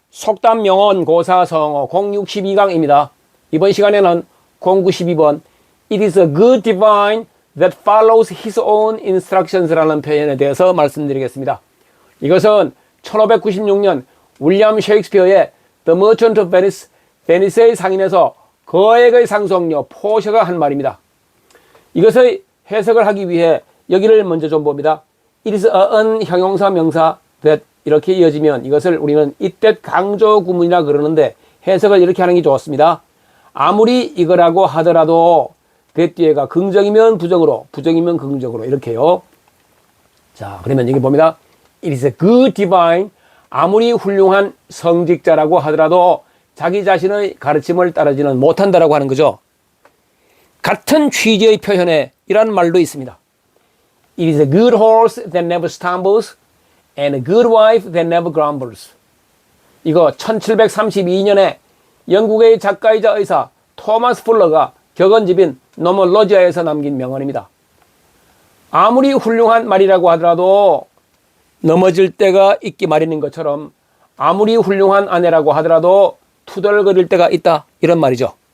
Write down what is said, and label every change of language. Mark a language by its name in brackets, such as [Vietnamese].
[Korean] 속담 명언 고사성어 062강입니다. 이번 시간에는 0912번 [English] It is a good divine that follows his own instructions [Korean] 라는 표현에 대해서 말씀드리겠습니다. 이것은 1596년 윌리엄 셰익스피어의 The Merchant of Venice, 베니스의 상인에서 거액의 상속녀 포셔가 한 말입니다. 이것의 해석을 하기 위해 여기를 먼저 좀 봅니다. It is a은 형용사 명사 that 이렇게 이어지면 이것을 우리는 이때 강조 구문이라 그러는데 해석을 이렇게 하는 게 좋습니다. 아무리 이거라고 하더라도 that 뒤에가 긍정이면 부정으로, 부정이면 긍정으로 이렇게요. 자, 그러면 여기 봅니다. [English] It is a good divine. [Korean] 아무리 훌륭한 성직자라고 하더라도 자기 자신의 가르침을 따르지는 못한다라고 하는 거죠. 같은 취지의 표현에 이런 말도 있습니다. [English] It is a good horse that never stumbles and a good wife that never grumbles. [Korean] 이거 1732년에 영국의 작가이자 의사 토마스 풀러가 격언집인 노멀로지아에서 남긴 명언입니다. 아무리 훌륭한 말이라고 하더라도 넘어질 때가 있기 마련인 것처럼 아무리 훌륭한 아내라고 하더라도 투덜거릴 때가 있다, 이런 말이죠.